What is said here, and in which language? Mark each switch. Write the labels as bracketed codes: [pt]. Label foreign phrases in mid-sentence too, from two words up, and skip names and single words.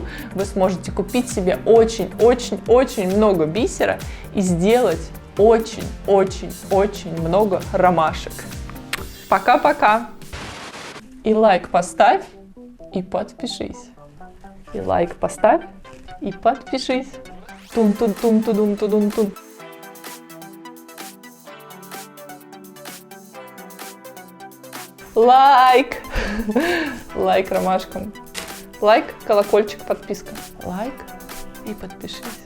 [ru] Вы сможете купить себе очень-очень-очень много бисера и сделать очень-очень-очень много ромашек. Пока-пока. И лайк поставь, и подпишись. И лайк поставь, и подпишись. Тун-тун-тун-тудун-тудун-тун. Лайк! Лайк ромашкам. Лайк, колокольчик, подписка. Лайк и подпишись.